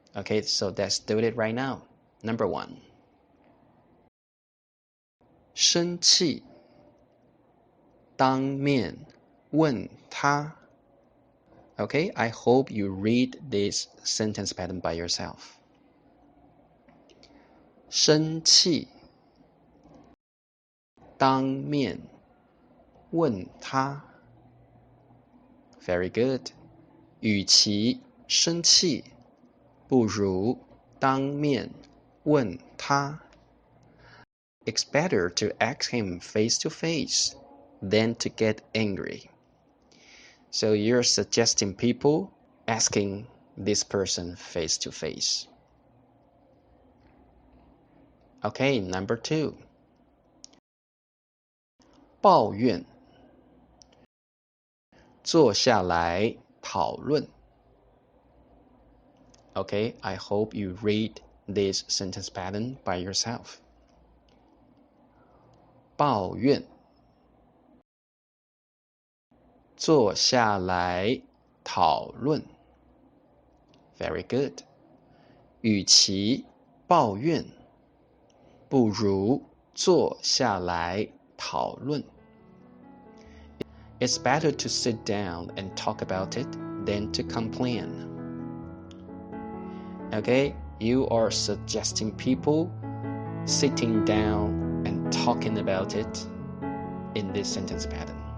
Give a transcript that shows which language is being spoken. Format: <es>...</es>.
<en>Okay, so let's do it right now. Number 1.</en> <zh>生气当面问他</zh> <en>Okay, I hope you read this sentence pattern by yourself.</en> <zh>生气当面问他</zh> <en>Very good.</en> <zh>与其生气不如当面问他</zh> <en>It's better to ask him face to face than to get angry. So you're suggesting people asking this person face to face. Okay, number 2.</en> <zh>抱怨坐下来讨论</zh> <en>Okay, I hope you read this sentence pattern by yourself.</en> <zh>抱怨坐下来讨论</zh> <en>Very good.</en> <zh>与其抱怨不如坐下来讨论</zh> <en>It's better to sit down and talk about it than to complain. Okay, you are suggesting people sitting down and talking about it in this sentence pattern.</en>